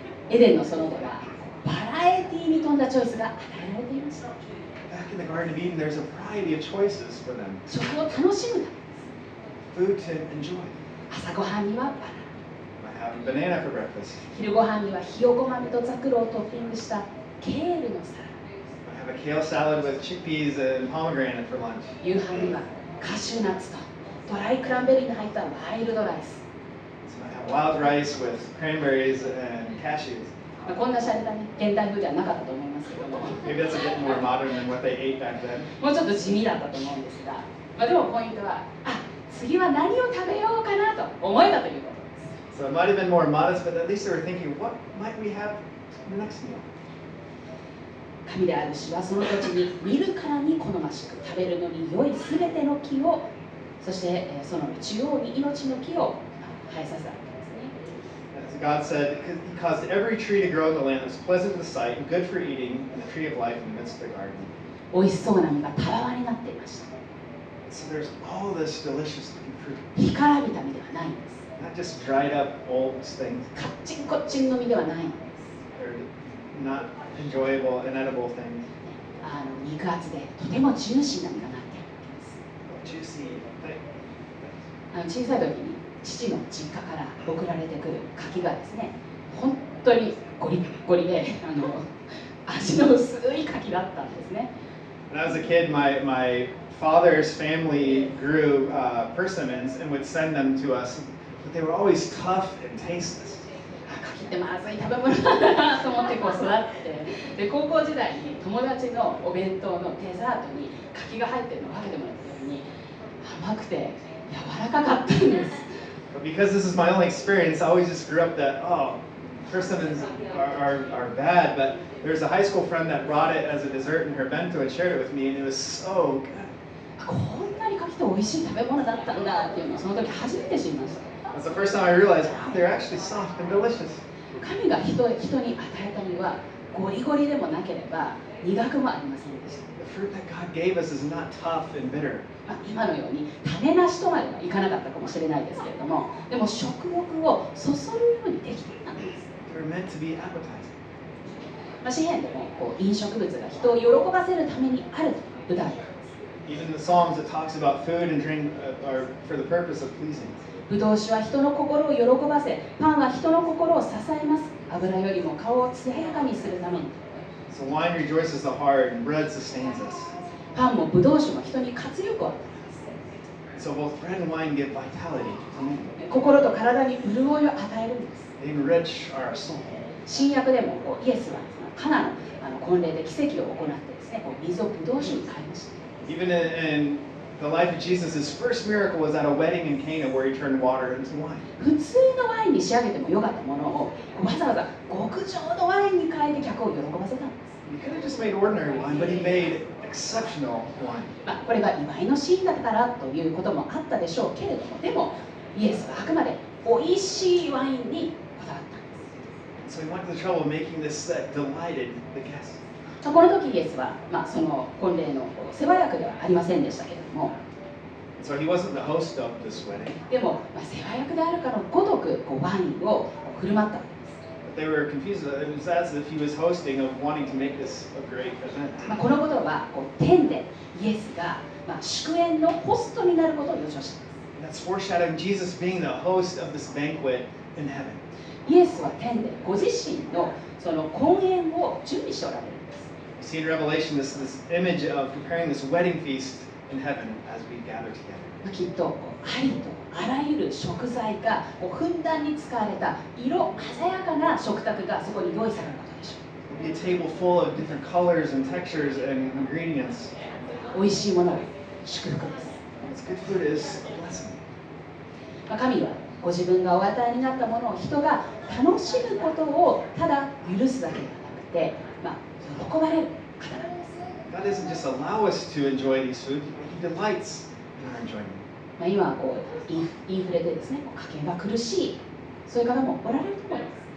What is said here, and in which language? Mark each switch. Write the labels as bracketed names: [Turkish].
[Japanese] エデンの園ではバラエティーに富んだチョイスが与えられていました。 [English] Back in the Garden of Eden, there's a variety of choices for them. [Japanese] 食を楽しむためです。 [English] Food to enjoy. [Japanese] 朝ごはんにはバナナ。 [English] Having banana for breakfast. [Japanese] 昼ごはんにはひよこ豆とザクロをトッピングしたケールのサラ [English] I have a kale salad with chickpeas and pomegranate for lunch. [Japanese] ダ。夕飯にはカシューナッツとドライクランベリーの入ったワイルドライス。 [English] wild rice with cranberries and cashews. [Japanese] こんな洒落たね、現代風ではなかったと思いますけども、 [English] Maybe that's a bit more modern than what they ate back then. [Japanese] もうちょっと地味だったと思うんですが、でもポイントは、次は何を食べようかなと思えたということです。 [English] So it might have been more modest, but at least they were thinking, what might we have in the next meal? [Japanese] 神である主はその土地に見るからに好ましく、食べるのに良いすべての木を、そしてその中央に命の木を生えさせたわけですね。 [English] As God said, He caused every tree to grow in the land that was pleasant to the sight and good for eating, and the tree of life in the midst of the garden. [Japanese] 美味しそうな実がたわわになっていました。 [English] So there's all this delicious looking fruit, [Japanese] 干からびた実ではないんです。 [English] not just dried up old things, [Japanese] カッチンコッチンの実ではないんです。 [English] or not enjoyable, inedible things. [Japanese] 肉厚でとてもジューシーな実がなっているわけです。 [English] Juicy. [Japanese] 小さい時に父の実家から送られてくる柿がですね、本当にゴリッゴリで味の薄い柿だったんですね。 [English] When I was a kid, my father's family grew persimmons and would send them to us, but they were always tough and tasteless. [Japanese] 柿ってまずい食べ物だなと思ってこう育ってで、高校時代に友達のお弁当のデザートに柿が入ってるのを分けてもらった時に甘くて柔らかかったんです。 [English] But because this is my only experience, I always just grew up that, oh, persimmons are bad. But there's a high school friend that brought it as a dessert in her bento and shared it with me, and it was so good. [Japanese] こんなに柿って美味しい食べ物だったんだっていうのをその時初めて知りました。 [English] That's the first time I realized, wow, they're actually soft and delicious. [Japanese] 神が人に与えた実はゴリゴリでもなければ苦くもありませんでした。 [English] The fruit that God gave us is not tough and bitter. [Japanese] 今のように種なしとまではいかなかったかもしれないですけれども、でも食欲をそそるようにできていたんです。 [English] They're meant to be appetizing. [Japanese] 詩篇でも飲食物が人を喜ばせるためにあると歌われています。 [English] Even in the Psalms, it talks about food and drink are for the purpose of pleasing. [Japanese] ぶどう酒は人の心を喜ばせ、パンは人の心を支えます。油よりも顔を艶やかにするために。 [English] So wine rejoices the heart and bread sustains us. [Japanese] パンもぶどう酒も人に活力を与え [English] So both bread and wine give vitality. [Japanese] ます。心と体に潤いを与えるんです。 [English] They enrich our soul. [Japanese] 新約でもイエスはカナの婚礼で奇跡を行ってですね、水をぶどう酒に変えました。 [English] Even in the life of Jesus, his first miracle was at a wedding in Cana where he turned water into wine. [Japanese] 普通のワインに仕上げてもよかったものをわざわざ極上のワインに変えて客を喜ばせたんです。 [English] He could have just made ordinary wine, but he made exceptional wine. [Japanese] これが祝いのシーンだったからということもあったでしょうけれども、でもイエスはあくまで美味しいワインにこだわったんです。 [English] So he went to the trouble of making this that delighted the guests. [Japanese] この時イエスは、その婚礼の世話役ではありませんでしたけれども、 [English] So he wasn't the host of this wedding. [Japanese] でも、世話役であるかのごとくワインを振る舞ったわけです。 [English] But they were confused. It was as if he was hosting of wanting to make this a great event. [Japanese] このことは天でイエスが、祝宴のホストになることを予想しています。 [English] And that's foreshadowing Jesus being the host of this banquet in heaven. [Japanese] イエスは天でご自身のその婚宴を準備しておられるんです。 [English] We see in Revelation this image of preparing this wedding feast in heaven as we gather together. [Japanese] きっとありとあらゆる食材がふんだんに使われた色鮮やかな食卓がそこに用意されることでしょう。 [English] It'll be a table full of different colors and textures and ingredients. [Japanese] 美味しいものは祝福です。 [English] This good food is a blessing. [Japanese] 神はご自分がお与えになったものを人が楽しむことをただ許すだけではなくて、喜ばれる方なんです。 [English] God doesn't just allow us to enjoy these foods, He delights in our enjoyment. [Japanese] 今はインフレでですね、家計が苦しい、そういう方もおられると思います。